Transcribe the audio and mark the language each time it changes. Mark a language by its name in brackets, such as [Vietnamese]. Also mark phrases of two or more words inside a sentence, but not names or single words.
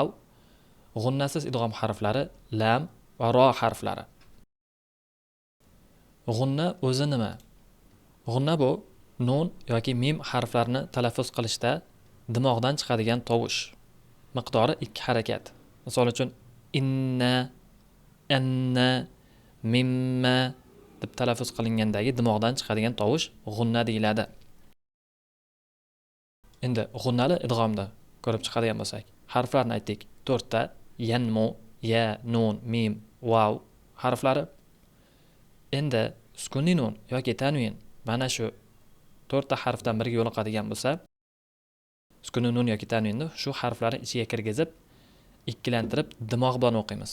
[Uzbek] G'unnasiz idg'om harflari lam va ro harflari. G'unna o'zi nima? G'unna bu nun yoki mim harflarini talaffuz qilishda dimoqdan chiqadigan tovush. Miqdori 2 harakat. Misol uchun inna, anna, mimma deb talaffuz qilingandagi dimoqdan chiqadigan tovush g'unna deyiladi. Endi g'unnali idg'omda ko'rib chiqadigan bo'lsak, harflarni aytdik. 4 ta yanmu, ya, nun, mim, vav harflari. Endi sukuniy nun yoki tanvin mana shu 4 ta harfdan biriga yo'liqadigan bo'lsa, sukuniy nun yoki tanvinni shu harflarni ichiga kirgizib, ikkilantirib dimoq bilan o'qiymiz.